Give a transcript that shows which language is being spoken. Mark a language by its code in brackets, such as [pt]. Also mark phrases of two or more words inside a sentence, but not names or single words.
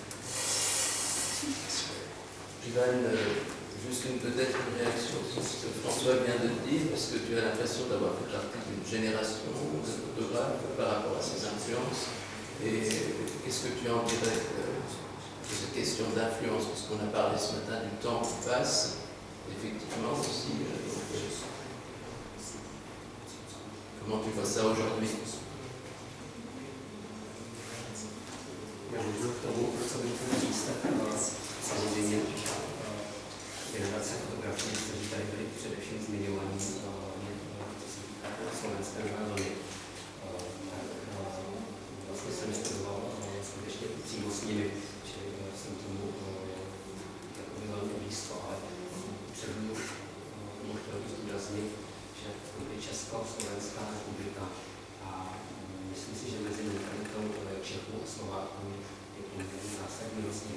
[fr] Ivan, juste peut-être une réaction sur cette François vient de dire, parce que tu as l'impression d'avoir fait partie d'une génération de photographes par rapport à ces influences. Et qu'est-ce que tu en dirais de cette question d'influence? Parce qu'on a parlé ce matin du temps qui passe, effectivement aussi. Comment tu vois ça aujourd'hui? [cs] Možná k tomu, co bychom říct, tak samozřejmě generace fotografů, kteří tady byli především zmiňovaní, co se týká slovenské nové vlny, vlastně jsem studoval skutečně přímo s nimi, čili jsem tomu jakoby velmi blízko, ale předtím chtěl bych zdůraznit, že to je Československá republika a myslím si, že mezi mentalitou Čechů a Slováků je poměrně zásadní rozdíl.